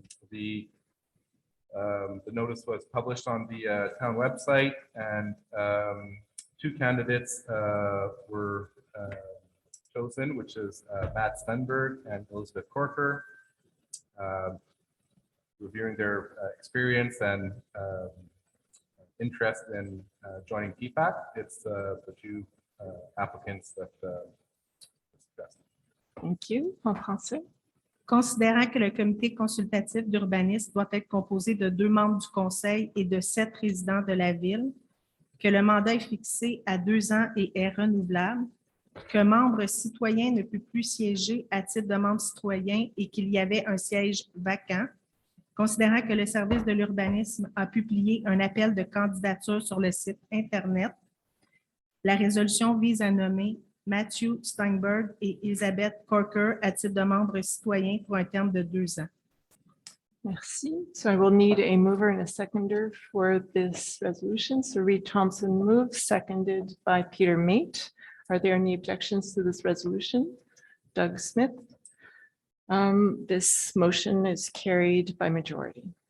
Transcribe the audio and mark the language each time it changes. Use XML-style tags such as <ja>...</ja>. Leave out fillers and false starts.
<en>The notice was published on the town website, and 2 candidates were chosen, which is Matt Stenberg and Elizabeth Corker. Reviewing their experience and interest in joining TPAC, it's the 2 applicants that discussed. Thank you.</en> <fr>En français. Considérant que le comité consultatif d'urbanisme doit être composé de 2 membres du conseil et de 7 résidents de la ville, que le mandat est fixé à 2 ans et est renouvelable, qu'un membre citoyen ne peut plus siéger à titre de membre citoyen et qu'il y avait un siège vacant, considérant que le service de l'urbanisme a publié un appel de candidature sur le site Internet, la résolution vise à nommer Matthew Steinberg et Elizabeth Corker à titre de membre citoyen pour un terme de 2 ans. Merci.</fr> <en>So I will need a mover and a seconder for this resolution. So Reed Thompson moves, seconded by Peter Mate. Are there any objections to this resolution? Doug Smith. This motion is carried by majority.</en>